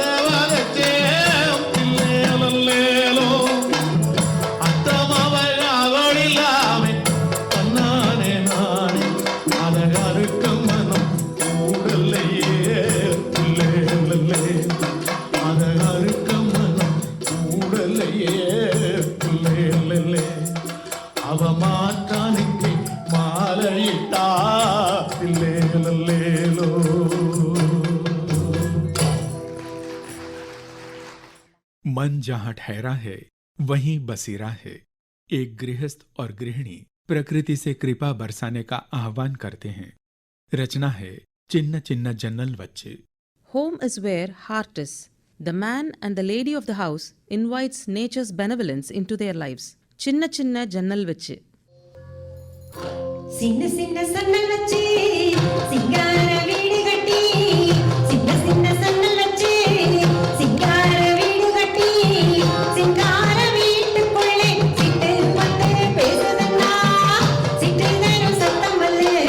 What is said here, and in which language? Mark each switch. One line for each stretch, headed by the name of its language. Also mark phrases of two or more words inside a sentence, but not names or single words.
Tamil: வதச்சேன் பிள்ளை நல்லேலோ அத்தமவள் அவள் இல்லாமே தன்னானே நானே அதகருக்கும் மனம் கூடலையே பிள்ளை நல்லே அதகருக்கும் மனம் கூடலையே பிள்ளை நல்லே அவ மாற்றானுக்கு மாலையிட்டா பிள்ளை நல்லேலோ
Hindi: मन जहां ठहरा है वहीं बसेरा है। एक गृहस्थ और गृहिणी प्रकृति से कृपा बरसाने का आह्वान करते हैं। रचना है
Tamil: சின்ன சின்ன ஜன்னல் வச்சு।
English: Home is where heart is. The man and the lady of the house invites nature's benevolence into their lives.
Tamil: சின்ன சின்ன ஜன்னல் வச்சு. சின்ன சின்ன சன்னல் வச்சு சிங்கார வீடு கட்டி சின்ன சின்ன சன்னல் வச்சு சிங்கார வீடு கட்டி சிங்கார வீட்டுக்குள்ளே சிட்டு பட்டு பேசுதுன்னா சிட்டு தரும் சத்தம் அல்ல